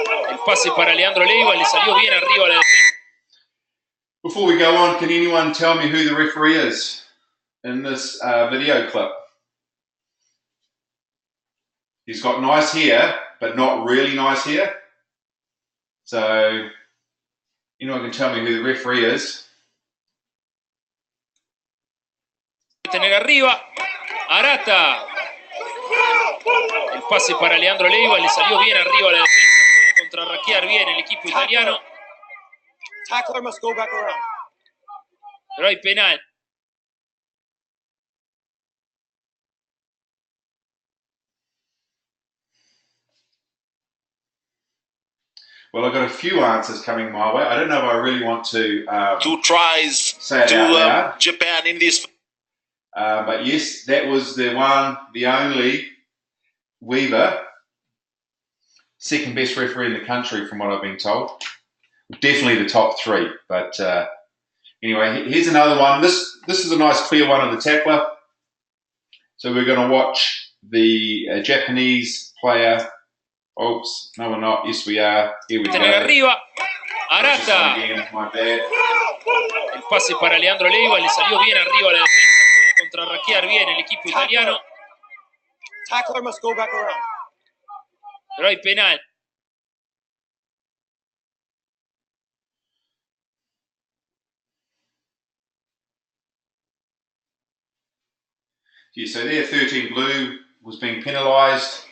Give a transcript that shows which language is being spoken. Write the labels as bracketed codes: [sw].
[es] El pase para Leandro Leiva, le salió bien arriba la defensa. [en] Before we go on, can anyone tell me who the referee is in this video clip? He's got nice hair, but not really nice hair. So, anyone can tell me who the referee is? [es] Tener arriba, Arata. El pase para Leandro Leiva, le salió bien arriba la defensa. Puede contrarraquear bien el equipo italiano. [en] Tackler must go back around. [es] Pero hay penal. [en] Well, I've got a few answers coming my way. I don't know if I really want to 2 tries say it out loud. Japan in this. But yes, that was the one, the only Weaver, second best referee in the country from what I've been told. Definitely the top 3. But anyway, here's another one. This is a nice clear one of the tackler. So we're going to watch the Japanese player. Oops, no we're not. Yes we are. Here we go. [es] Arriba, Arata. [en] Again, my bad. [es] El pase para Leandro Leiva, le salió bien arriba la defensa. Puede contrarraquear bien el equipo italiano. [en] Tackler must go back around. [es] Pero hay penal. [en] Yeah, so there, 13 blue was being penalised.